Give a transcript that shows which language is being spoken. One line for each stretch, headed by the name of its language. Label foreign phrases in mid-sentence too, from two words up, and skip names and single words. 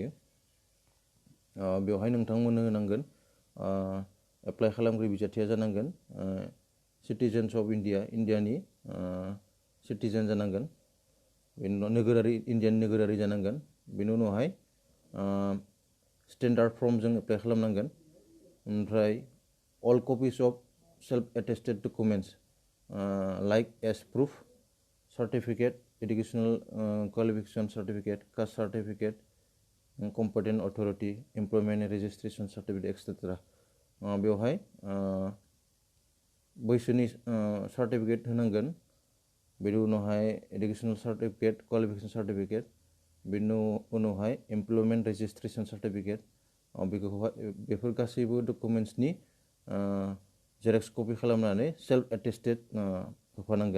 Bodo: बेवहाय नोंथांमोननो होनांगोन एप्लाइ खालामगिरि बिजाथिया जानांगोन
English: citizens of
Bodo: इन्डियानि सिटिजेन जानांगोन। बेनि उनाव इन्डियानि नोगोरारि जानांगोन। बेनि उनावहाय स्टेन्डार्ड फर्मजों एप्लाइ खालामनांगोन।
English: ओमफ्राय all copies of self-attested documents like as proof, certificate, educational qualification certificate, caste certificate, competent authority, employment registration certificate, etc.
Bodo: बेवहाय बैसोनि सार्टिफिकेट होनांगोन। बेनि उनावहाय
English: educational certificate, qualification certificate,
Bodo: बेनि उनावहाय
English: employment registration certificate.
Bodo: बेफोर गासैबो डकुमेन्ट्सनि
English: xerox copy
Bodo: खालामनानै
English: self attested
Bodo: होफानांगोन।